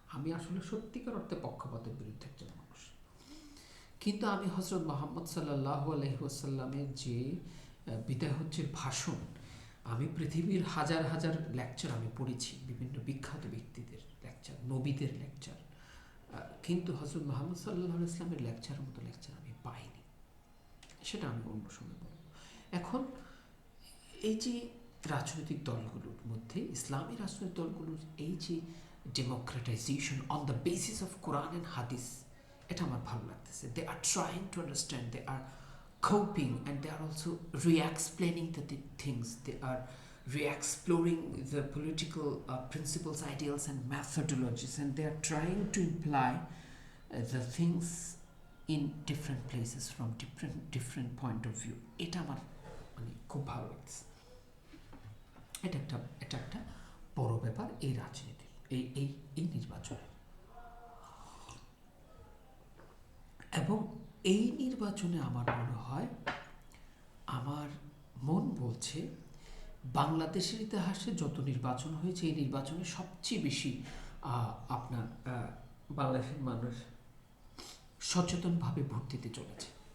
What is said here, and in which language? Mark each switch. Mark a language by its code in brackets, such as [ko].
[bn] আমি আসলে সত্যিকার অর্থে পক্ষপাতের বিরুদ্ধে একজন মানুষ। কিন্তু আমি হযরত মুহাম্মদ সাল্লাল্লাহু আলাইহি ওয়াসাল্লামের যে বিদায় হজ্জের ভাষণ, আমি পৃথিবীর হাজার হাজার লেকচার আমি পড়েছি, বিভিন্ন বিখ্যাত ব্যক্তিদের লেকচার, নবীদের লেকচার, কিন্তু হযরত মুহাম্মদ সাল্লাল্লাহু আলাইহি ওয়াসাল্লামের লেকচারের মতো লেকচার আমি পাইনি। সেটা আমি অন্য সময় বলব। এখন এই যে রাজনৈতিক দলগুলোর মধ্যে, ইসলামী রাজনৈতিক দলগুলোর এই যে [en] democratisation on the basis of Quran and hadith, [bn] এটা আমার ভালো লাগতেছে। [en] They are trying to understand, they are coping, and they are also re-explaining the things. They are re-exploring the political principles, ideals, and methodologies, and they are trying to imply the things in different places from different point of view. [bn] এটা আমার মানে খুব ভালো লাগছে। এটা একটা বড় ব্যাপার এই রাজনীতি, এই নির্বাচনে। এবং এই নির্বাচনে আমার মনে হয়, আমার মন বলছে, বাংলাদেশের ইতিহাসে যত নির্বাচন হয়েছে, এই নির্বাচনে সবচেয়ে বেশি আপনার বাংলাদেশের মানুষ সচেতনভাবে ভোট দিতে চলেছে।